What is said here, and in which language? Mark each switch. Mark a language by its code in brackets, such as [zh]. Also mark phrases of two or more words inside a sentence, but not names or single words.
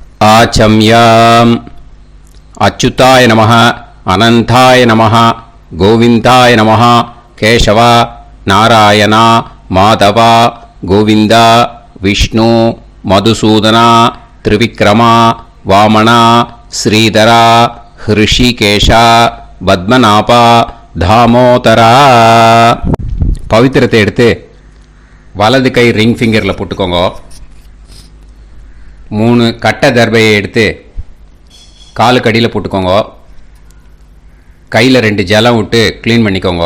[sa] वाचम्याम् अच्युताय नमः अनंताय नमः गोविंदाय नमः केशव नारायण माधव गोविंद विष्णु मधुसूदन त्रिविक्रम वामन श्रीधर ऋषिकेश पद्मनाभ தாமோதரா. [ta] பவித்திரத்தை எடுத்து வலது கை [en] ring fingeril [ta] போட்டுக்கோங்க. 3 கட்டை தர்பையை எடுத்து காலுக்கு அடியில் போட்டுக்கோங்க. கையில் 2 ஜலம் விட்டு க்ளீன் பண்ணிக்கோங்க.